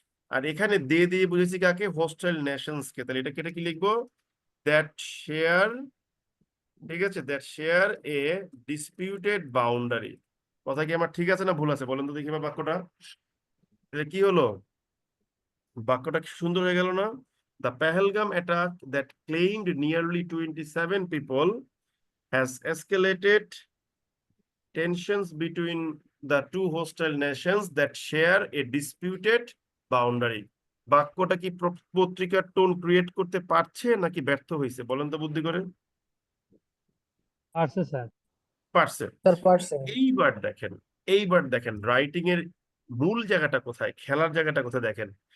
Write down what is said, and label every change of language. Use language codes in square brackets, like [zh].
[bn] আর এখানে দে দিয়ে বুঝেছি কাকে? হোস্টাইল নেশনস কে। তাহলে এটা কি লিখবো? [en] that share, [bn] ঠিক আছে, [en] That share a disputed boundary. [bn] কথা কি আমার ঠিক আছে না ভুল আছে বলেন তো দেখি আমার বাক্যটা। এটা কি হলো? বাক্যটা কি সুন্দর হয়ে গেল না? [en] The Pahalgam attack that claimed nearly 27 people has escalated tensions between the two hostile nations that share a disputed boundary। [bn] বাক্যটা কি পত্রিকার টোন ক্রিয়েট করতে পারছে নাকি ব্যর্থ হয়েছে বলেন তো বুদ্ধি করে। পারছে স্যার। পারছে। Sir, percent. এইবার দেখেন রাইটিং এর মূল জায়গাটা কোথায়, খেলার জায়গাটা কোথায় দেখেন।